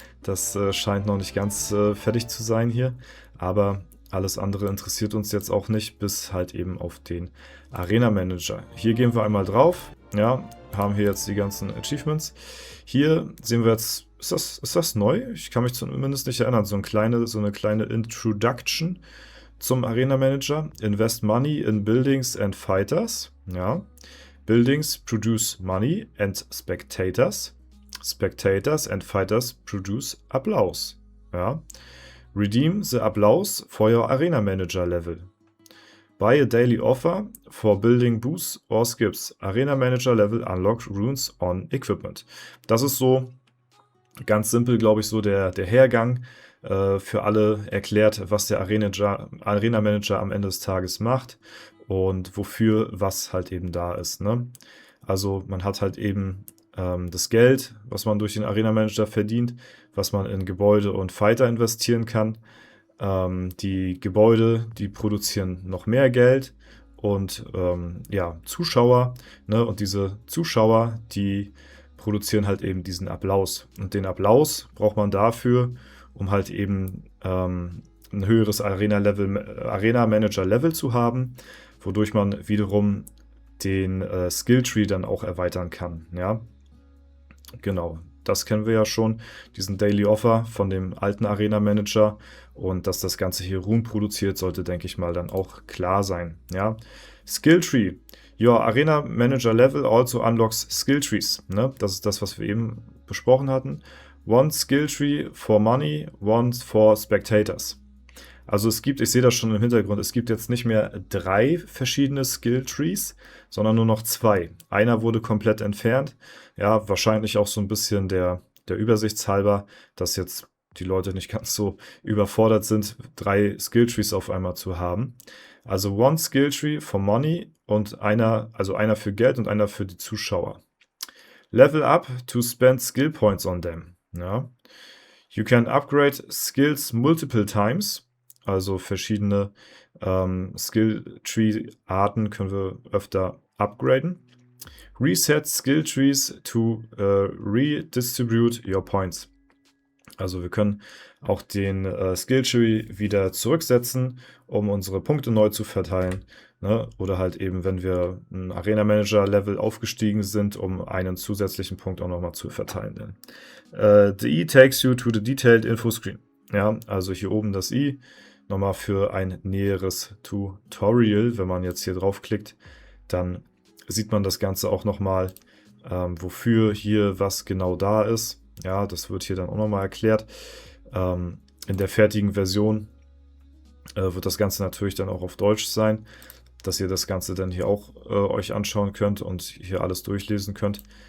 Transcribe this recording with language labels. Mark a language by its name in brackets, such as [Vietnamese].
[German] Das scheint noch nicht ganz fertig zu sein hier, aber alles andere interessiert uns jetzt auch nicht, bis halt eben auf den Arena Manager. Hier gehen wir einmal drauf, ja, haben hier jetzt die ganzen Achievements. Hier sehen wir jetzt, ist das neu? Ich kann mich zumindest nicht erinnern. So eine kleine Introduction zum Arena Manager. [English] Invest money in buildings and fighters. Ja. Buildings produce money and spectators. Spectators and fighters produce applause. Ja. Redeem the applause for your Arena Manager level. Buy a daily offer for building boosts or skips. Arena Manager level unlock runes on equipment. [German] Das ist so ganz simpel, glaube ich, so der Hergang für alle erklärt, was der Arena Manager am Ende des Tages macht und wofür was halt eben da ist. Ne? Also man hat halt eben das Geld, was man durch den Arena Manager verdient, was man in Gebäude und Fighter investieren kann. Die Gebäude, die produzieren noch mehr Geld und Zuschauer, ne? Und diese Zuschauer, die produzieren halt eben diesen Applaus. Und den Applaus braucht man dafür, um halt eben ein höheres Arena Manager Level zu haben, wodurch man wiederum den Skilltree dann auch erweitern kann. Ja, genau. Das kennen wir ja schon, diesen Daily Offer von dem alten Arena Manager, und dass das Ganze hier Ruhm produziert, sollte, denke ich mal, dann auch klar sein. Ja, Skilltree. [English] Your Arena Manager Level also unlocks Skill Trees. [German] Ne? Das ist das, was wir eben besprochen hatten. [English] One Skill Tree for Money, one for Spectators. [German] Also es gibt, ich sehe das schon im Hintergrund, es gibt jetzt nicht mehr 3 verschiedene Skill Trees, sondern nur noch 2. Einer wurde komplett entfernt. Ja, wahrscheinlich auch so ein bisschen der Übersichtshalber, dass jetzt die Leute nicht ganz so überfordert sind, 3 Skill Trees auf einmal zu haben. Also [English] one Skill Tree for Money [German] und einer für Geld und einer für die Zuschauer. [English] Level up to spend Skill Points on them. Ja. You can upgrade Skills multiple times. [German] Also verschiedene Skill Tree Arten können wir öfter upgraden. [English] Reset Skill Trees to redistribute your points. [German] Also wir können auch den Skilltree wieder zurücksetzen, um unsere Punkte neu zu verteilen. Ne? Oder halt eben, wenn wir ein Arena Manager Level aufgestiegen sind, um einen zusätzlichen Punkt auch nochmal zu verteilen. [English] The E takes you to the detailed info screen. [German] Ja, also hier oben das I, nochmal für ein näheres Tutorial. Wenn man jetzt hier draufklickt, dann sieht man das Ganze auch nochmal, wofür hier was genau da ist. Ja, das wird hier dann auch nochmal erklärt. In der fertigen Version wird das Ganze natürlich dann auch auf Deutsch sein, dass ihr das Ganze dann hier auch euch anschauen könnt und hier alles durchlesen könnt.